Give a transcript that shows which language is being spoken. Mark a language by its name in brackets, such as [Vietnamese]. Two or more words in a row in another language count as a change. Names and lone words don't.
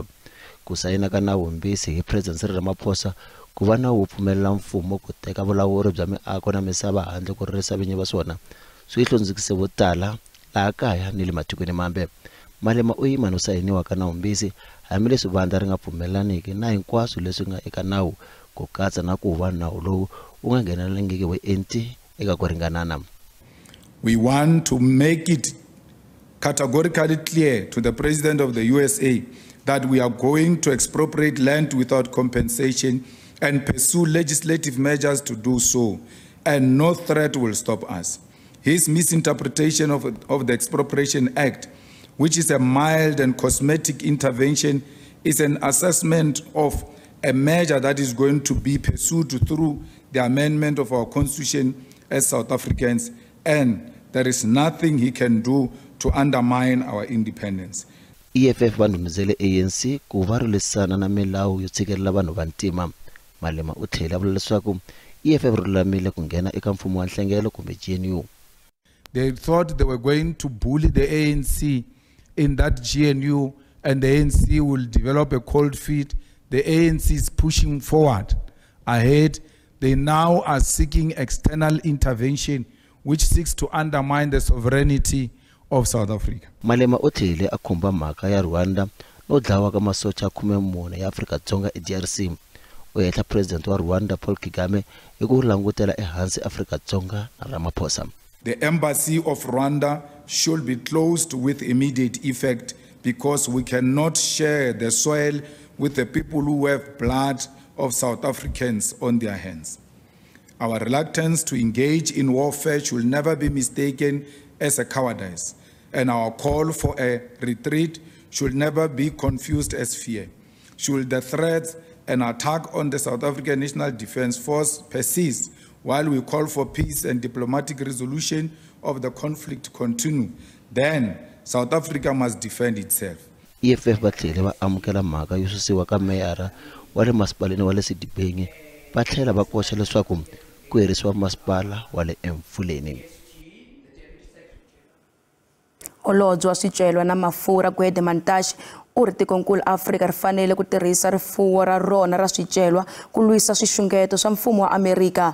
[Tsonga] Ku sayina ka nawu mbisi hi President Cyril Ramaphosa ku va na wu pfumelela mfumo ku teka vulawuri bya miako na misava handle ku ririsa vinyi va swona swi hlondzikise vo tala laha kaya ni le matikweni mambe. Malema u yima no sayiniwa ka nawumbisi hambileswi vandla ri nga pfumelaniki na hinkwaswo leswi nga eka nawu ku katsa na ku va nawu lowu u nga nghenelangiki vuenti eka ku ringanana. [English] We want to make it categorically clear to the President of the USA that we are going to expropriate land without compensation and pursue legislative measures to do so, and no threat will stop us. His misinterpretation of the Expropriation Act, which is a mild and cosmetic intervention, is an assessment of a measure that is going to be pursued through the amendment of our Constitution as South Africans, and there is nothing he can do to undermine our independence. [Tsonga] EFF vandhumizele ANC ku va rilisana na milawu yo tshikelela vanhu vantima. Malema u tlhela vula leswaku EFF ri lulamile ku nghena eka mfumo wa nhlengelo kumbe GNU. [English] They thought they were going to bully the ANC in that GNU, and the ANC will develop a cold feet. The ANC is pushing forward ahead. They now are seeking external intervention which seeks to undermine the sovereignty of South Africa. [Tsonga] Malema u tlhele a khumba mhaka ya Rwanda no dlawa ka masocha 14 ya Afrika-Dzonga eDRC. U hehla President wa Rwanda Paul Kagame hi ku langutela ehansi Afrika-Dzonga na Ramaphosa. [English] The embassy of Rwanda should be closed with immediate effect because we cannot share the soil with the people who have blood of South Africans on their hands. Our reluctance to engage in warfare should never be mistaken as a cowardice, and our call for a retreat should never be confused as fear. Should the threats and attack on the South African National Defence Force persist while we call for peace and diplomatic resolution of the conflict continue, then South Africa must defend itself. [Tsonga] EFF va tlhela va amukela mhaka yo susiwa ka meyara wa le masipaleni wa le Sidibeng, va tlhela va koxa leswaku ku herisiwa masipala wa le Emfuleni. Holobye wa swicelwa na mafurha Gwede Mantashe u ri tikonkulu Afrika ri fanele ku tirhisa rifuwo ra rona ra swicelwa ku lwisa swixungeto swa mfumo wa Amerika.